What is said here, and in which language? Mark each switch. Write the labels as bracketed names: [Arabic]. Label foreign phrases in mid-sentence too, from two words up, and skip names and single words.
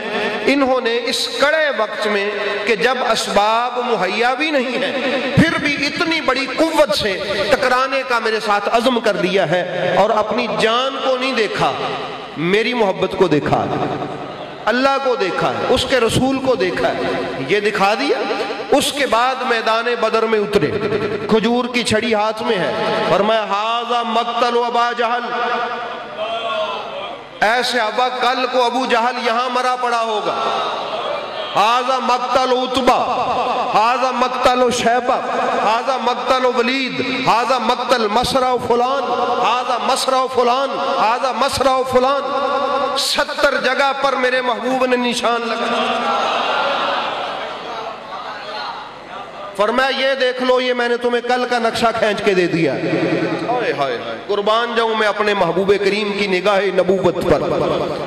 [Urdu] انہوں نے اس کڑے وقت میں کہ جب اسباب مہیا بھی نہیں ہیں، پھر بھی اتنی بڑی قوت سے ٹکرانے کا میرے ساتھ عزم کر لیا ہے، اور اپنی جان کو نہیں دیکھا، میری محبت کو دیکھا، اللہ کو دیکھا ہے، اس کے رسول کو دیکھا ہے، یہ دکھا دیا۔ اس کے بعد میدان بدر میں اترے، کھجور کی چھڑی ہاتھ میں ہے، فرمایا [Arabic] ھذا مقتل ابا جہل، [Urdu] ایسے ابا کل کو ابو جہل یہاں مرا پڑا ہوگا۔ [Arabic] هذا مقتل عتبة، هذا مقتل شيبة، هذا مقتل الوليد، هذا مقتل مصرع فلان، هذا مصرع فلان، هذا مصرع فلان. [Urdu] 70 جگہ پر میرے محبوب نے نشان لگایا. فرمایا یہ دیکھ لو، یہ میں نے تمہیں کل کا نقشہ کھینچ کے دے دیا. ہائے ہائے ہائے، قربان جاؤں میں اپنے محبوب کریم کی نگاہ نبوت پر.